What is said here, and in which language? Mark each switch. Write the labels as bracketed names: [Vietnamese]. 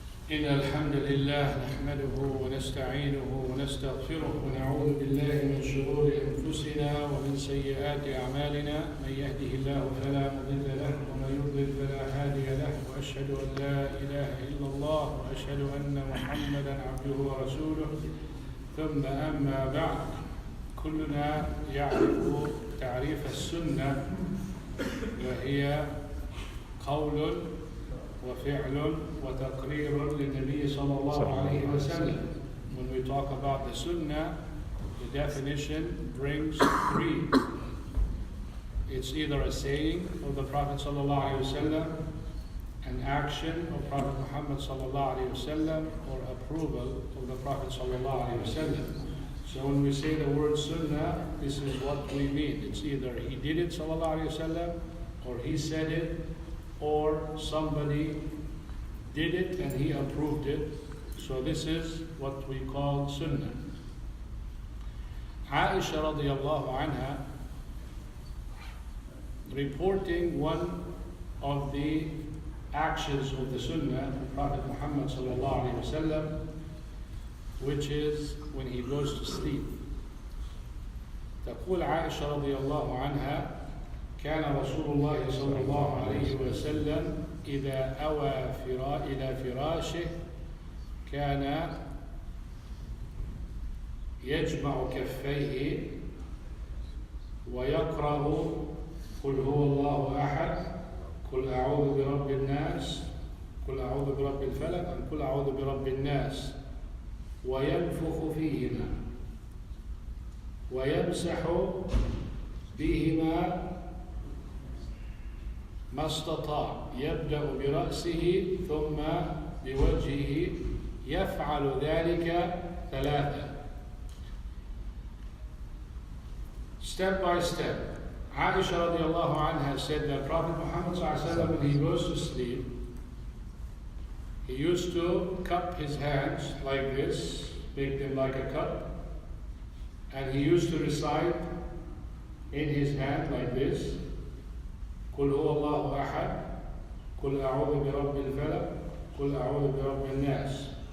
[Arabic] إن الحمد لله نحمده ونستعينه ونستغفره ونعوذ بالله من شرور أنفسنا ومن سيئات أعمالنا من يهده الله فلا مضل له ومن يضلل فلا هادي له وأشهد أن لا إله إلا الله وأشهد أن محمدا عبده ورسوله ثم أما بعد كلنا يعرف تعريف السنة وهي قول وفعل وتقرير للنبي صلى الله عليه وسلم. [English] When we talk about the Sunnah, the definition brings three. It's either a saying of the Prophet sallallahu alaihi wasallam, an action of Prophet Muhammad sallallahu alaihi wasallam, or approval of the Prophet sallallahu alaihi wasallam. So when we say the word Sunnah, this is what we mean. It's either he did it sallallahu alaihi wasallam, or he said it, or somebody did it and he approved it. So this is what we call Sunnah. Aisha radiallahu anha, reporting one of the actions of the Sunnah of Prophet Muhammad sallallahu alaihi wasallam, which is when he goes to sleep. [Arabic] تقول عائشة رضي الله عنها: كان رسول الله صلى الله عليه وسلم إذا أوى إلى فراشه كان يجمع كفيه ويقرأ قل هو الله أحد، قل أعوذ برب الناس، قل أعوذ برب الفلق، قل أعوذ برب الناس، وينفخ فيهما ويمسح بهما ما استطاع، يبدأ برأسه ثم بوجهه، يفعل ذلك ثلاثة. [English] Step by step. Aisha radiallahu anha said that Prophet Muhammad sallallahu alaihi wasallam, when he goes to sleep, he used to cup his hands like this, make them like a cup, and he used to recite in his hand like this: [Arabic] قل هو الله أحد، قل أعوذ برب الفلق، قل أعوذ برب الناس.